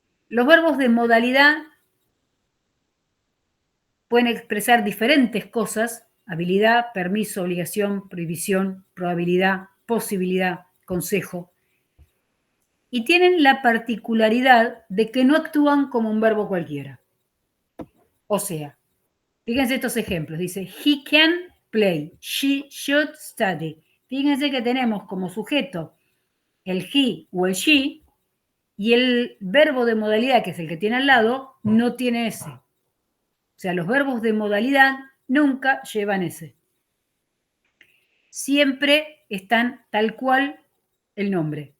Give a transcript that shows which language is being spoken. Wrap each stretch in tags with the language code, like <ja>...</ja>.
<es>Los verbos de modalidad pueden expresar diferentes cosas: habilidad, permiso, obligación, prohibición, probabilidad, posibilidad, consejo. Y tienen la particularidad de que no actúan como un verbo cualquiera. O sea, fíjense estos ejemplos. Dice,</es> <en>he can play, she should study.</en> <es>Fíjense que tenemos como sujeto el he o el she, y el verbo de modalidad, que es el que tiene al lado, no tiene ese. O sea, los verbos de modalidad nunca llevan ese. Siempre están tal cual el nombre.</es>